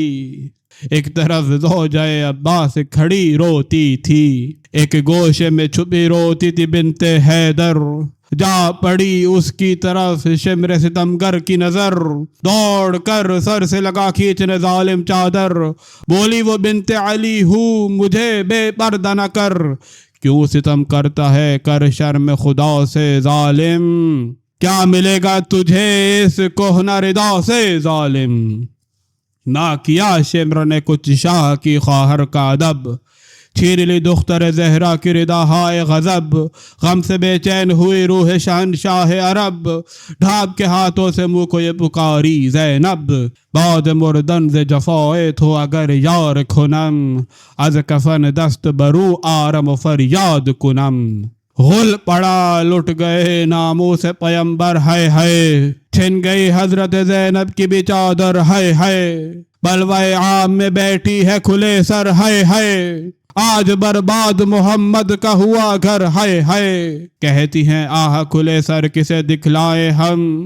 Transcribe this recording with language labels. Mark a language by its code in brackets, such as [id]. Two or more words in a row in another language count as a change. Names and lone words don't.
[ur] ایک طرف زوجہ عباس کھڑی روتی تھی، ایک گوشے میں چھپی روتی تھی بنت حیدر، جا پڑی اس کی طرف شمر ستمگر کی نظر، دوڑ کر سر سے لگا کھینچنے ظالم چادر، بولی وہ بنت علی ہوں مجھے بے پردہ نہ کر، کیوں ستم کرتا ہے کر شرم خدا سے ظالم، کیا ملے گا تجھے اس کہنہ ردا سے ظالم، نہ کیا شمر نے کچھ شاہ کی خواہر کا ادب، چھین لی دختر زہرا کی ردا ہائے غضب، غم سے بے چین ہوئی روح شہنشاہ عرب، ڈھاب کے ہاتھوں سے منہ کو یہ پکاری زینب، [fa] بعد مردن ز جفائے تو اگر یار کنم، از کفن دست برو آرم و فریاد کنم، [ur] غل پڑا لٹ گئے ناموس پیمبر ہائے ہائے، چھن گئی حضرت زینب کی بھی چادر ہائے ہائے، بلوائے عام میں بیٹھی ہے کھلے سر ہائے ہائے، آج برباد محمد کا ہوا گھر ہائے ہائے، کہتی ہیں آہ کھلے سر کسے دکھلائے ہم،